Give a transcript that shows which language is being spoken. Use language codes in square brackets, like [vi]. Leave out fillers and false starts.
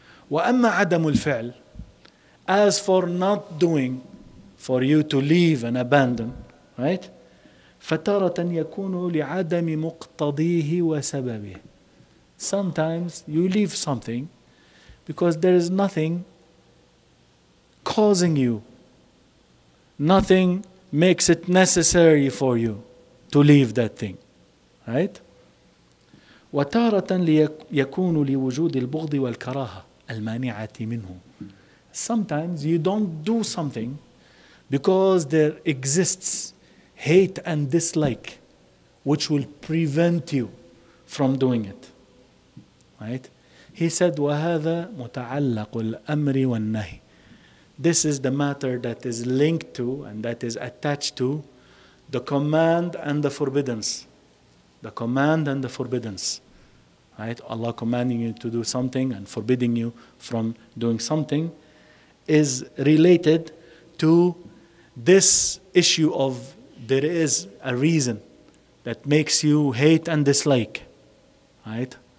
[ar] وَأَمَّا عَدَمُ الْفِعْلِ, [en] as for not doing, for you to leave and abandon, right? [ar] فَتَارَةً يَكُونُ لِعَدَمِ مُقْتَضِيهِ وَسَبَبِهِ. [en] Sometimes you leave something Because there is nothing causing you. Nothing makes it necessary for you to leave that thing. Right? [ar] وتارة يكون لوجود البغض والكراهة المانعة منه. [en] Sometimes you don't do something because there exists hate and dislike which will prevent you from doing it. Right? He said, [ar] وَهَذَا مُتَعَلَّقُ الْأَمْرِ وَالنَّهِي. [en] This is the matter that is linked to and that is attached to the command and the forbiddance. The command and the forbiddance. Right? Allah commanding you to do something and forbidding you from doing something is related to this issue of there is a reason that makes you hate and dislike. Right?